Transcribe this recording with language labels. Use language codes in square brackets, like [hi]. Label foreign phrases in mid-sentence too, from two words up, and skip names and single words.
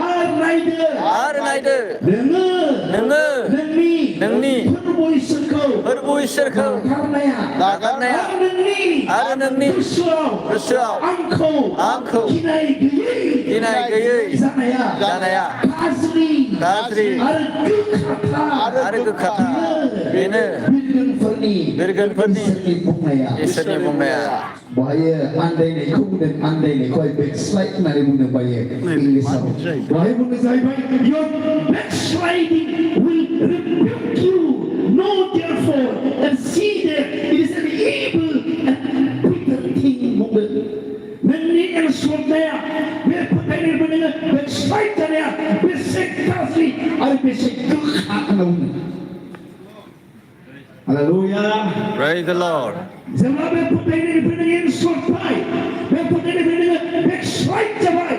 [brx] आरो नायदो नोङो नोंनि फोरबो इसोरखौ नागारनाया आरो नोंनि गोसोआव आंखौ गिनाय गैयै जानाया गाज्रि आरो गोखाथा बेनो बिरगोनफोरनि इसोरनि बुंनाया बहाय आन्दायनायखौ बुंदों आन्दायनायखौहाय बेकस्लाइड होननानै बुंदों बायो इंलिसाव बहाय बुंदों जाहैबाय [en] your backsliding will rebuke you know therefore and see that it is an evil and bitter thing [brx] बुंदों नोंनि एरस'नाया बे फोथायनायनिफ्राय नोङो बेकस्लाइड जानाया बेसे गाज्रि आरो बेसे गोखा होनना बुंदों Hallelujah. [en] Praise the Lord. [brx] जेब्ला बे फोथायनायनिफ्राय नों एरस'बाय बे फोथायनायनिफ्राय नोङो बेकस्लाइड जाबाय